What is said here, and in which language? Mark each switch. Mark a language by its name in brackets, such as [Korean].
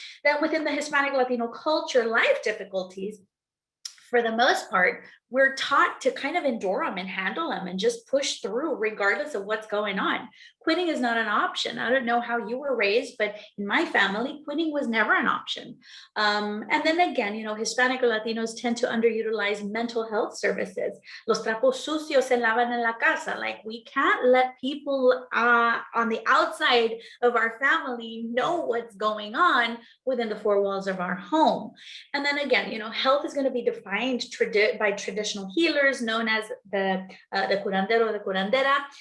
[English] Then within the Hispanic Latino culture, life difficulties, for the most part, we're taught to kind of endure them and handle them and just push through regardless of what's going on. Quitting is not an option. I don't know how you were raised, but in my family, quitting was never an option. And then again, Hispanic or Latinos tend to underutilize mental health services. [Spanish] Los trapos sucios se lavan en la casa. [English] Like, we can't let people on the outside of our family know what's going on within the four walls of our home. And then again, health is going to be defined by tradition traditional healers known as the curandero, the curandera.